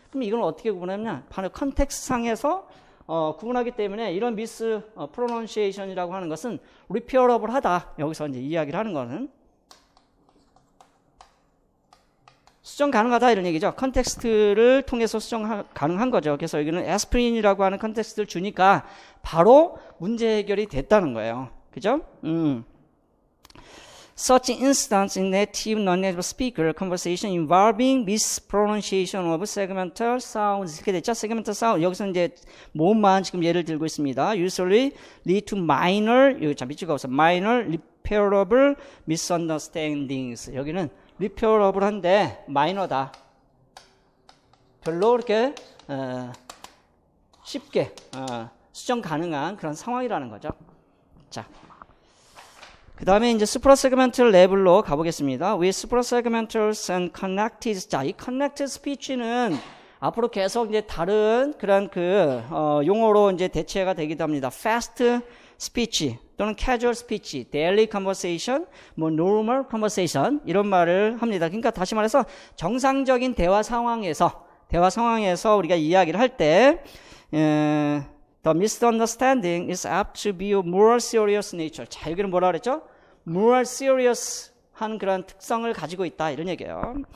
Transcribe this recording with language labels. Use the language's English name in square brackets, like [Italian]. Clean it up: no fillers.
[Korean] 그럼 이걸 어떻게 구분하냐? 바로 컨텍스트 상에서 구분하기 때문에 이런 미스 프로넌시에이션이라고 하는 것은 리페어러블 하다. 여기서 이제 이야기를 하는 거는 수정 가능하다 이런 얘기죠. 컨텍스트를 통해서 수정 가능한 거죠. 그래서 여기는 에스프린이라고 하는 컨텍스트를 주니까 바로 문제 해결이 됐다는 거예요. 그죠? [English] Such instance in native non-native speaker conversation involving mispronunciation of segmental sounds. [Korean] 이렇게 됐죠? segmental sound. 여기서 이제 모음만 지금 예를 들고 있습니다. [English] Usually lead to minor, [Korean] 여기 참 밑줄가 없어. [English] minor repairable misunderstandings. [Korean] 여기는 repairable한데 마이너다. 별로 그렇게 쉽게 수정 가능한 그런 상황이라는 거죠. 자. 그 다음에 이제 suprasegmental 레벨로 가보겠습니다. [English] With suprasegmentals and connected. [Korean] 자, 이 connected speech는 앞으로 계속 이제 다른 그런 용어로 이제 대체가 되기도 합니다. [English] fast speech [Korean] 또는 [English] casual speech, daily conversation, normal conversation [Korean] 이런 말을 합니다. 그러니까 다시 말해서 정상적인 대화 상황에서 우리가 이야기를 할 때 [English] The misunderstanding is apt to be of more serious nature. [Korean] 자, 여기는 뭐라 그랬죠? [English] more serious [Korean] 한 그런 특성을 가지고 있다. 이런 얘기예요.